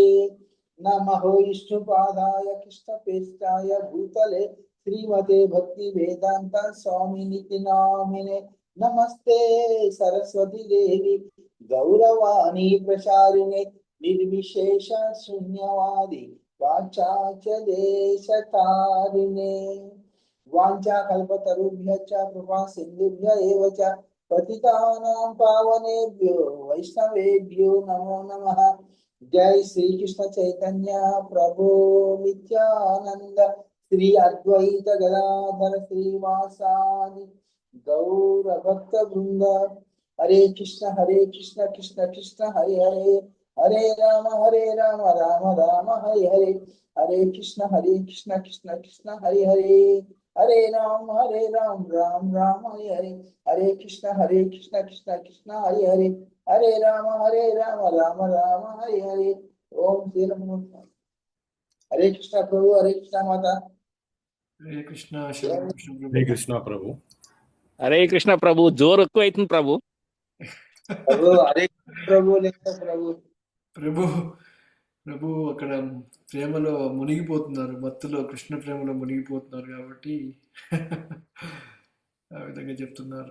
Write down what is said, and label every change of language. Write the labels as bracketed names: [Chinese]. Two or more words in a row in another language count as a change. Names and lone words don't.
[Sanskrit] నమః విష్ణుపాదాయ కృష్ణపేష్టాయ భూతలే శ్రీమతే భక్తి వేదాంత స్వామినితి నామినే. నమస్తే సరస్వతి దేవి గౌరవాణి ప్రచారిణే నిర్విశేష శూన్యవాది వాచాచదేశతారిణే. వాంఛా కల్పతరుభ్యశ్చ కృపా సింధుభ్య ఏవ చ పతితానాం పావనేభ్యో వైష్ణవేభ్యో నమో నమః. జై శ్రీకృష్ణ చైతన్య ప్రభు నిత్యానంద శ్రీ అద్వైత గదాధర శ్రీవాసాది గౌర భక్త బృంద. హరే కృష్ణ కృష్ణ కృష్ణ హరే హరే హరే రామ రామ రామ హరే హరే. హరే కృష్ణ కృష్ణ కృష్ణ హరే హరే హరే రామ రామ రామ హరే హరే. హరే కృష్ణ కృష్ణ కృష్ణ హరే హరే హరే రామ రామ రామ హరే హరే. [Telugu] ఓం శ్రీ రామ. హరే కృష్ణ ప్రభు. హరే కృష్ణ మాత. హరే కృష్ణ. హరే కృష్ణ ప్రభు. హరే కృష్ణ ప్రభు. జోరు ఎక్కువ అవుతుంది ప్రభు. ప్రభు హరే ప్రభు ప్రభు ప్రభు ప్రభు అక్కడ ప్రేమలో మునిగిపోతున్నారు, భక్తులో కృష్ణ ప్రేమలో మునిగిపోతున్నారు కాబట్టి ఆ విధంగా చెప్తున్నారు.